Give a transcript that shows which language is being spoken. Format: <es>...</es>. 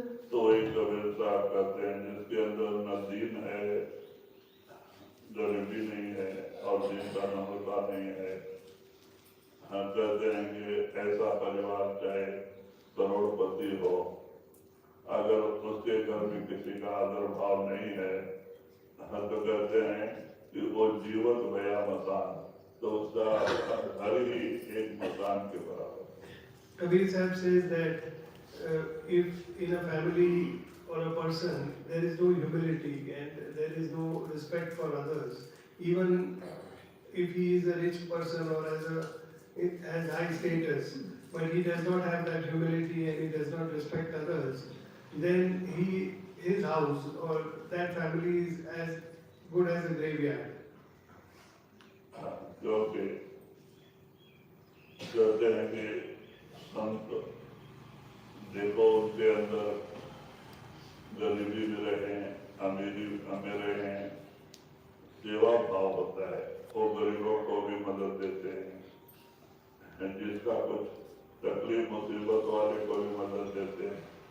<hi>तो वही कबीर साहब कहते हैं जिसके अंदर न दीन है, गरीबी नहीं है और दीन का नम्रता नहीं है, हम कहते हैं कि ऐसा परिवार चाहे करोड़पति हो, अगर उसके घर में किसी का आदर भाव नहीं है तो कहते हैं कि वो जीवत भया मसान, तो उसका घर ही एक मसान के बराबर।</hi> <en>Kabir Sahib says that if in a family or a person there is no humility and there is no respect for others, even if he is a rich person or has high status, but he does not have that humility and he does not respect others, then his house or that family is as good as a graveyard.</en> <hi>क्योंकि कहते हैं कि संत देखो उनके अंदर गरीबी में रहे, अमीरी में रहे, सेवा भाव होता है, वो गरीबों को भी मदद देते हैं, जिसका कुछ तकलीफ मुसीबत वाले को भी मदद देते हैं।</hi>